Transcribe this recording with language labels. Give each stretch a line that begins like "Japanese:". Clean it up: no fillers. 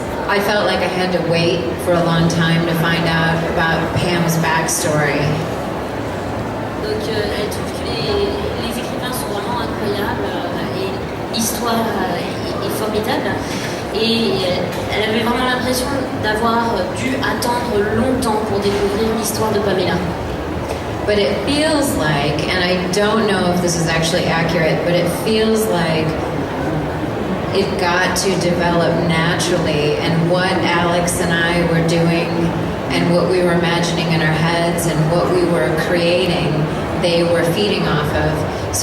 English: I felt like I had to wait for a long time to find out about Pam's backstory.
French: Donc elle trouve que les écrivains sont vraiment incroyables et l'histoire est formidable. Et elle avait vraiment l'impression d'avoir dû attendre longtemps pour découvrir l'histoire de Pamela.
English: But it feels like, and I don't know if this is actually accurate, but it feels like it got to develop naturally, and what Alex and I were doing and what we were imagining in our heads and what we were creating, they were feeding off of.